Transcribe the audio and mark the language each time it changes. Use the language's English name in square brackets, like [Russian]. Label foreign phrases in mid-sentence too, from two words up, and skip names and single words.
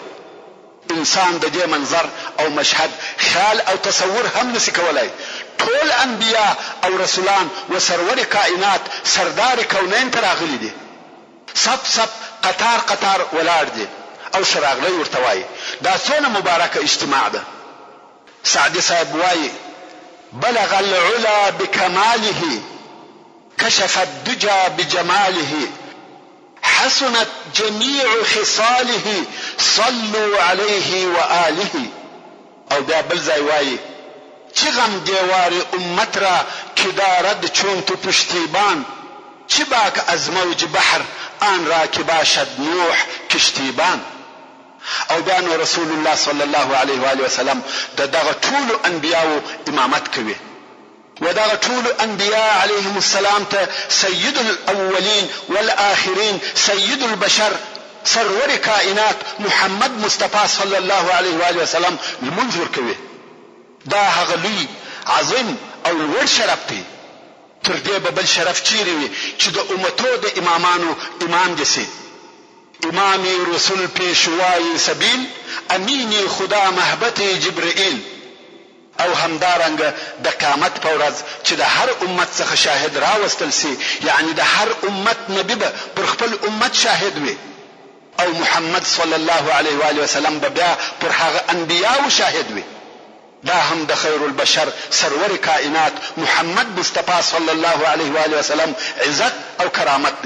[Pashto] انسان د دې منظر او مشهد خیال او تصور هم نسی کولای. ټول انبیا او رسولان و سرور کائنات سردار کونین ته راغلي دي. صف قطار قطار ولاړ دي او شراغلی ورته وایي. دا څونه مبارکه اجتماع ده. سعدي صاحب وایي [Arabic] بلغ العلا بكماله كشف الدجى بجماله حسنت جميع خصاله صلوا عليه وآله. [Pashto] او بیا بل ځای وایي چه [Persian] غم دیوار امت را که دارد چون تو پشتیبان چه باک از موج بحر آن را که باشد نوح کشتیبان. [Pashto] او بیا نو رسول الله [Arabic] صلی الله علیه و آله وسلم [Pashto] د دغه ټولو انبیاو امامت کوي و دغه ټولو انبیا [Arabic] علیهم السلام [Pashto] ته [Arabic] سید الاولین والآخرین سید البشر [Pashto] سرور کائنات محمد مصطفی [Arabic] صلی الله علیه و آله وسلم [Pashto] لمونځ ورکوي. دا هغه لوی عظیم او لوړ شرف دی. تر دې به بل شرف چیرې وي چې د امتو د امامانو امام دې سي. [Persian] امامی رسول پیشوای سبیل امینی خدا محبت جبرئیل. [Pashto] او همدارنګ د قیامت په ورځ چې د هر امت څخه شاهد راوستل سي، یعنی د هر امت نبی به پر خپل امت شاهد وي او محمد [Arabic] صلی الله علیه و آله وسلم [Pashto] به بیا پر هغه انبیاو شاهد وي. دا هم د [Arabic] خیر البشر [Pashto] سرور کائنات محمد مصطفی [Arabic] صلی الله علیه و آله وسلم [Pashto] عزت او کرامت دی.